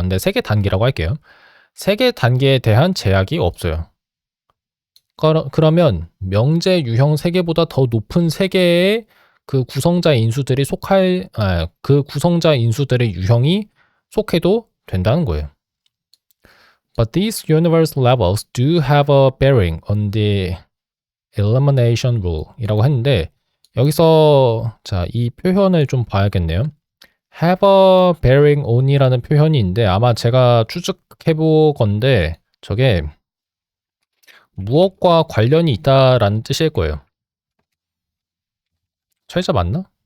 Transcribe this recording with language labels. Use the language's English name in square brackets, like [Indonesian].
[Korean] 근데 세계 단계라고 할게요. 세계 단계에 대한 제약이 없어요. 그러면 명제 유형 세계보다 더 높은 세계의 그 구성자 인수들이 그 구성자 인수들의 유형이 속해도 된다는 거예요. [English] But these universe levels do have a bearing on the elimination rule [Korean] 이라고 했는데 여기서 자, 이 표현을 좀 봐야겠네요. [English] have a bearing on [Korean] 이라는 표현이 있는데 아마 제가 추측해 보건데 저게 무엇과 관련이 있다라는 뜻일 거예요. 철자 맞나?